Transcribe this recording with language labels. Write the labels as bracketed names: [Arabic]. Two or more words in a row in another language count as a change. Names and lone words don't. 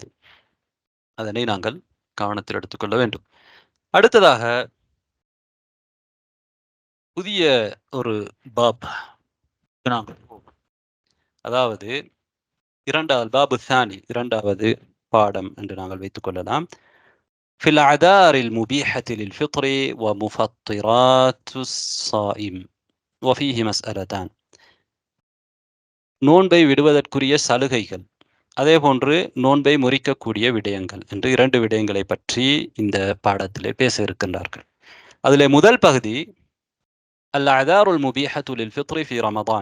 [Tamil] அதனை நாங்கள் கவனத்தில் எடுத்துக்கொள்ள வேண்டும். அடுத்ததாக புதிய ஒரு பாப் நாங்கள், அதாவது இரண்டாவது [Arabic] باب ثاني, [Tamil] இரண்டாவது பாடம் என்று நாங்கள் வைத்துக் கொள்ளலாம். [Arabic] في الأعذار المبيحة للفطر ومفطرات الصائم وفيه مسألتان. [Tamil] நோன்பை விடுவதற்குரிய சலுகைகள், அதே போன்று நோன்பை முறிக்கக்கூடிய விடயங்கள் என்று 2 விடயங்களை பற்றி இந்த பாடத்திலே பேச இருக்கின்றார்கள். அதிலே முதல் பகுதி [Arabic] الأعذار المبيحة للفطر في رمضان.